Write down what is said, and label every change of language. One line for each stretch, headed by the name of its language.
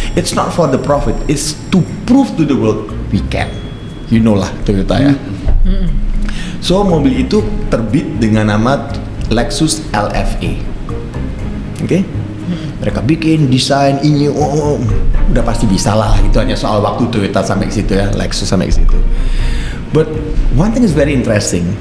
English: It's not for the profit, it's to prove to the world we can. You know lah Toyota ya.
Indonesian: So mobil itu terbit dengan nama Lexus LFA. Oke? Mereka bikin desain ini, udah pasti bisa lah. Itu hanya soal waktu Toyota sampai ke situ ya, Lexus sampai ke situ.
English: But one thing is very interesting.